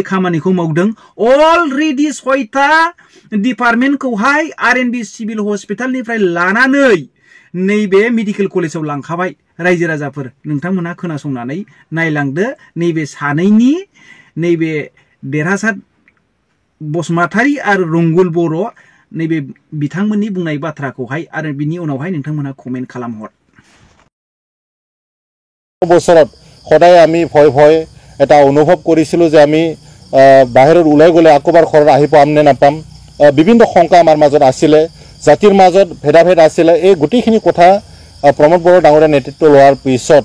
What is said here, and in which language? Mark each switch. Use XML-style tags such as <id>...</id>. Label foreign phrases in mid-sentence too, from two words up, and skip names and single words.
<brx>खामानिखौ मावदों अलरेडि 6टा डिपार्टमेन्टखौहाय आरएनबि सिभिल हस्पिटालनिफ्राय लानानै नैबे मेडिकेल कलेजाव लांखाबाय रायजो राजाफोर नोंथांमोनहा खोनासंनानै नायलांदो नैबे सानैनि नैबे देरहासार बसुमतारी आरो रंगुल बर' नैबे बिथांमोननि बुंनाय बाथ्राखौहाय आरो बिनि उनावहाय नोंथांमोनहा कमेन्ट खालामहर</brx> <as>বছৰত সদায় আমি ভয় ভয় এটা অনুভৱ কৰিছিলো যে আমি বাহিৰত ওলাই গলে আকবাৰ ঘৰত আহি পাম নে নাপাম বিভিন্ন শংকা আমাৰ মাজত আছিলে জাতিৰ মাজত ভেদাভেদ আছিলে এই গোটেইখিনি কথা প্ৰমোদ বড়ো ডাঙৰীয়া নেতৃত্ব লোৱাৰ পিছত</as>